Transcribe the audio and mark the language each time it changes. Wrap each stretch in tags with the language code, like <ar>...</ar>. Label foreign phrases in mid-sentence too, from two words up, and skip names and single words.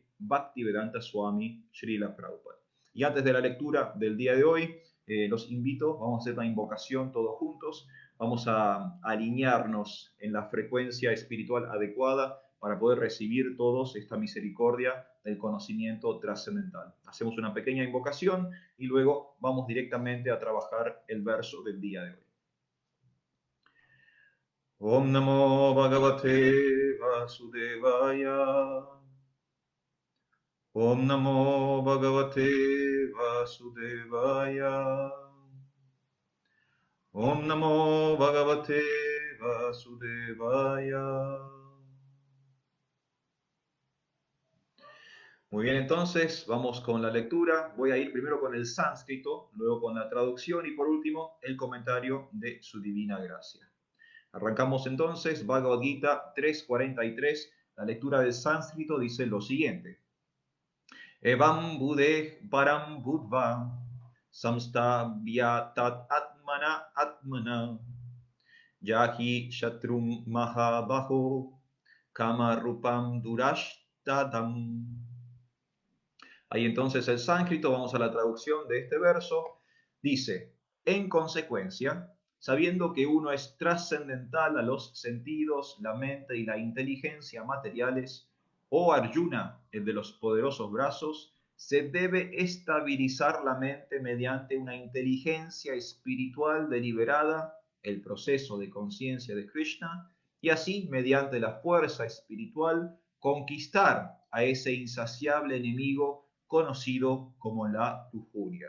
<es>Bhaktivedanta Swami Srila Prabhupada. Y antes de la lectura del día de hoy, los invito, vamos a hacer una invocación todos juntos, vamos a alinearnos en la frecuencia espiritual adecuada para poder recibir todos esta misericordia del conocimiento trascendental. Hacemos una pequeña invocación y luego vamos directamente a trabajar el verso del día de hoy.</es> <sa>ॐ नमो भगवते वासुदेवाय. ॐ नमो भगवते वासुदेवाय. ॐ नमो भगवते वासुदेवाय.</sa> <es>Muy bien, entonces vamos con la lectura. Voy a ir primero con el sánscrito, luego con la traducción y por último el comentario de su divina gracia. Arrancamos entonces, Bhagavad Gita 3.43. La lectura del sánscrito dice lo siguiente.</es> <sa>एवं बुद्धेः परं बुद्ध्वा संस्तभ्य आत्मानम् आत्मना जहि शत्रुं महाबाहो कामरूपं दुरासदम्.</sa> <es>Ahí entonces el sánscrito, vamos a la traducción de este verso, dice, en consecuencia, sabiendo que uno es trascendental a los sentidos, la mente y la inteligencia materiales, oh Arjuna, el de los poderosos brazos, se debe estabilizar la mente mediante una inteligencia espiritual deliberada, el proceso de conciencia de Krishna, y así, mediante la fuerza espiritual, conquistar a ese insaciable enemigo conocido como la lujuria.</es>